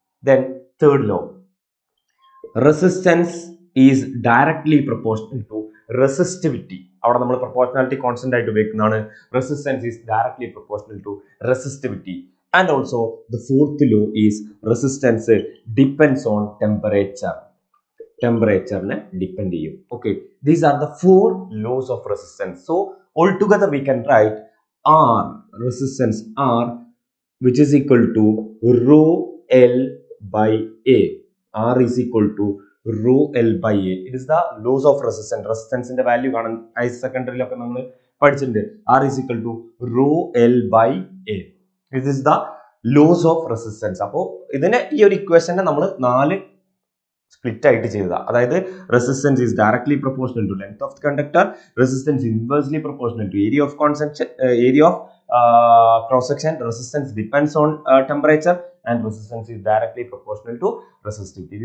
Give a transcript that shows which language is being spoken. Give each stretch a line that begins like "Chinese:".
English: Then third law, resistance is directly proportional to resistivity.
Malayalam: അവിടെ നമ്മൾ proportionality constant ആയിട്ട് ഉപയോഗിക്കുന്നതാണ്.
English: Resistance is directly proportional to resistivity. And also the fourth law is resistance depends on temperature.
Malayalam: ടെമ്പറേച്ചറിനെ depend ചെയ്യും.
English: Okay, these are the 4 laws of resistance. So all together we can write R, resistance R, which is equal to rho L by A. R is equal to rho L by A. It is the loss of resistance. Resistance in the value
Malayalam: കാണാൻ higher സെക്കൻഡറിയിലൊക്കെ നമ്മൾ പഠിച്ചിട്ടുണ്ട്.
English: R is equal to rho L by A. This is the loss of resistance.
Malayalam: അപ്പോൾ ഇതിനെ ഈ ഒരു ഇക്വേഷനെ നമ്മൾ 4 split ആയിട്ട് ചെയ്തതാ.
English: അതായത് resistance is directly proportional to length of the conductor, resistance inversely proportional to area of കോൺസെക്ഷൻ, area of cross section, resistance depends on temperature and resistance is directly proportional to resistivity.